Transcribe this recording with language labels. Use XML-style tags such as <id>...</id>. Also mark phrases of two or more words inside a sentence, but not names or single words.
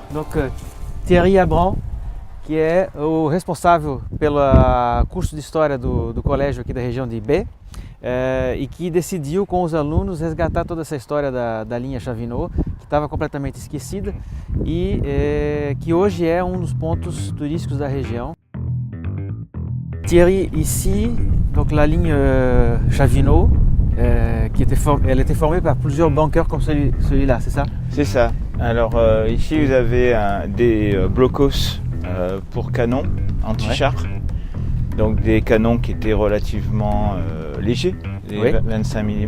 <fr>Donc Thierry Abran,</fr> <pt>que é o responsável pelo curso de História do colégio aqui da região de Bé, e que decidiu com os alunos resgatar toda essa história da linha Chavinot, que estava completamente esquecida e que hoje é um dos pontos turísticos da região.</pt> <fr>Thierry, ici, donc la ligne Chavinot, elle était formée par plusieurs bunkers comme celui-là, c'est ça? C'est ça. Alors ici vous avez des blocos pour canons anti-char, donc des canons qui étaient relativement légers, les 25 mm.</fr>